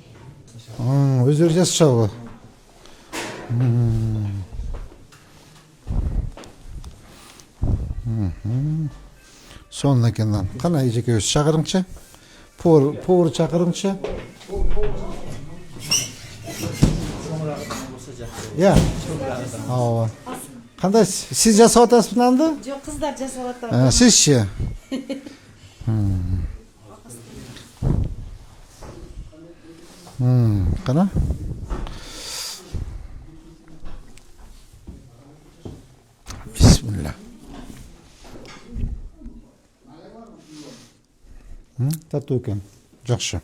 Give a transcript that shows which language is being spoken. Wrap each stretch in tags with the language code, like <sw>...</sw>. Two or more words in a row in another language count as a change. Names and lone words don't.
<ky>Өздөрү жасашабы? Сонун экен. Кана эжеке өз чакырыңчы? Повар чакырыңчы? Я. Ооба. Кандай сиз жасап атасыз мынанды?</ky> <kk>Жоқ, қыздар жасап атыр.</kk> <ky>Сизчи? Кана? Бисмилlah. Таттуу экен. Жакшы.</ky>